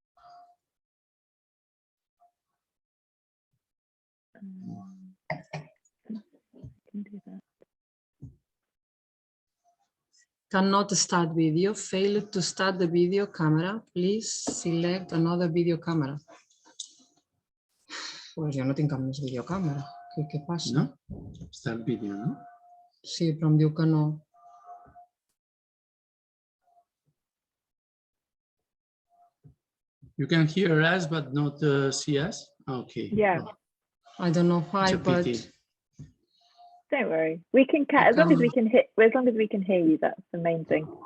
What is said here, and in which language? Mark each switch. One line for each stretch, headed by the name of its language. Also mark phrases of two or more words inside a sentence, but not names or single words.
English: Cannot start video, failed to start the video camera. Please select another video camera.
Catalan: Pues jo no tinc cap més videocàmera. Què passa? No? Està el vídeo, no? Sí, però em diu que no.
English: You can hear us, but not see us? Okay. Yeah. I don't know why, but... Don't worry. We can as long as we can hear you, that's the main thing.